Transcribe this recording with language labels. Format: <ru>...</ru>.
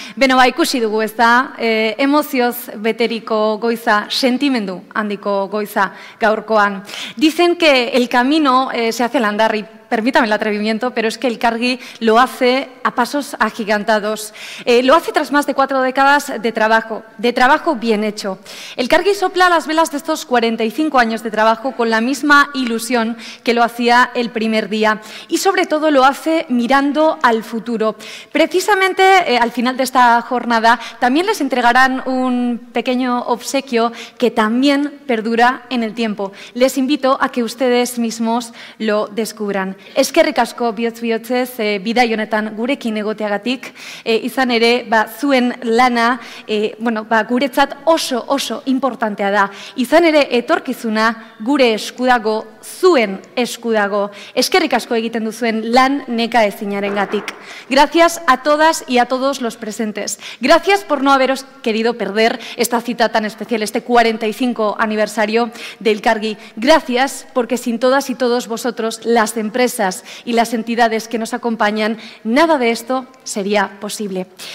<eu>Beno, ikusi dugu ez da, emozioz beteriko goiza, sentimendu handiko goiza gaurkoan.</eu> <es>Dicen que el camino se hace al andar y permítame el atrevimiento, pero es que Elkargi lo hace a pasos agigantados. Lo hace tras más de 4 décadas de trabajo bien hecho. Elkargi sopla las velas de estos 45 años de trabajo con la misma ilusión que lo hacía el primer día y sobre todo lo hace mirando al futuro. Precisamente al final de esta jornada también les entregarán un pequeño obsequio que también perdura en el tiempo. Les invito a que ustedes mismos lo descubran.</es> <eu>Eskerrik asko bihotz-bihotzez bidai honetan gurekin egoteagatik, izan ere zuen lana guretzat oso importantea da. Izan ere etorkizuna gure eskudago, zuen eskudago. Eskerrik asko egiten duzuen lan nekaezinarengatik.</eu> <es>Gracias a todas y a todos los presentes. Gracias por no haberos querido perder esta cita tan especial, este 45 aniversario de Elkargi. Gracias porque sin todas y todos vosotros, las empresas y las entidades que nos acompañan, nada de esto sería posible.</es>